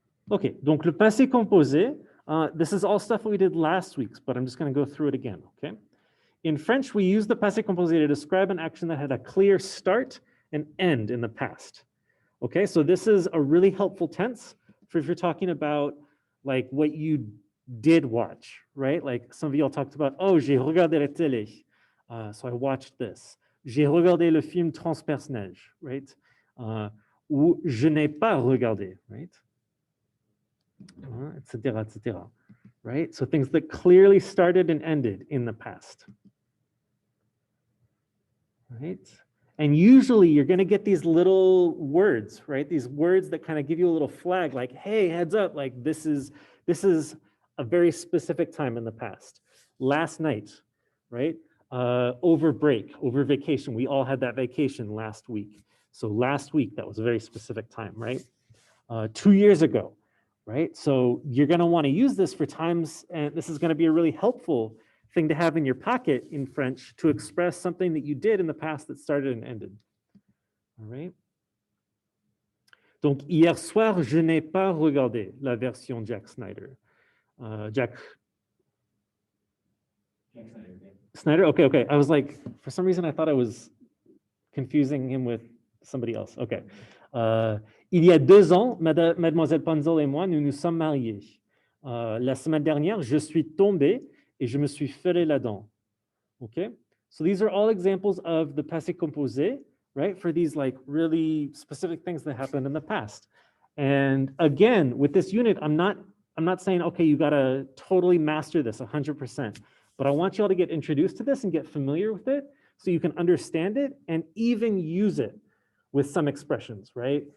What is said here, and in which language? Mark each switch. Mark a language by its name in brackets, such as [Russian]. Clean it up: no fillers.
[English] Okay, [French] donc [English] le passé composé, this is all stuff we did last week, but I'm just going to go through it again, okay? In French, we use the passé composé to describe an action that had a clear start and end in the past. Okay, so this is a really helpful tense for if you're talking about like what you did watch, right? Like some of y'all talked about, [French] oh, j'ai regardé la télé. [English] So I watched this. [French] J'ai regardé le film Transperce-Neige, [English] right? [French] Ou je n'ai pas regardé, right? [English] Etc., etc., right? So things that clearly started and ended in the past, right? And usually you're going to get these little words, right? These words that kind of give you a little flag like, hey, heads up, like this is a very specific time in the past. Last night, right? Over break, over vacation. We all had that vacation last week. So last week, that was a very specific time, right? 2 years ago, right? So you're going to want to use this for times, and this is going to be a really helpful thing to have in your pocket in French to express something that you did in the past that started and ended. All right? [French] Donc, hier soir, je n'ai pas regardé la version Jack Snyder. [English] Jack Snyder? Okay, okay. I was like, for some reason, I thought I was confusing him with somebody else. Okay. [French] Il y a 2 ans, Mademoiselle Panzel et moi, nous nous sommes mariés. La semaine dernière, je suis tombé et je me suis ferré la dent. [English] Okay? So these are all examples of the passé composé, right? For these like really specific things that happened in the past. And again, with this unit, I'm not saying, okay, you gotta totally master this 100%, but I want you all to get introduced to this and get familiar with it so you can understand it and even use it with some expressions, right?